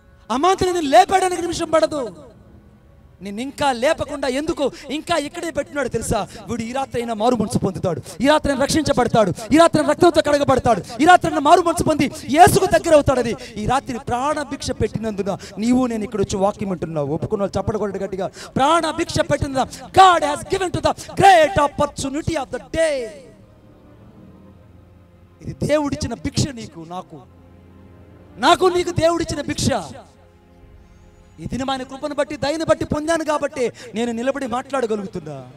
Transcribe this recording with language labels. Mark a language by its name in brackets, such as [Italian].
[Telugu] అమాంతం నేను లేపడానికి నిమిషం పడదు. నిన్ను ఇంకా లేపకుండా ఎందుకు ఇంకా ఇక్కడే పెట్టినాడు తెలుసా? వీడు ఈ రాత్రి అయినా మారు మనసు పొందుతాడు, ఈ రాత్రి రక్షించబడతాడు, ఈ రాత్రి రక్తంతో కడగబడతాడు, ఈ రాత్రి మారు మనసు పొంది యేసుకు దగ్గర అవుతాడు. అది ఈ రాత్రి ప్రాణభిక్ష పెట్టినందున నీవు నేను ఇక్కడ వచ్చి వాక్యం వింటున్నావు. ఒప్పుకున్న వాళ్ళు చప్పట కొట్టండి గట్టిగా. ప్రాణభిక్ష పెట్టిన [English] God has given to the great opportunity of the day. [Telugu] ఇది దేవుడిచ్చిన భిక్ష నీకు నాకు నీకు దేవుడిచ్చిన భిక్ష. ఈ దినం ఆయన కృపను బట్టి దయను బట్టి పొందాను కాబట్టి నేను నిలబడి మాట్లాడగలుగుతున్నా.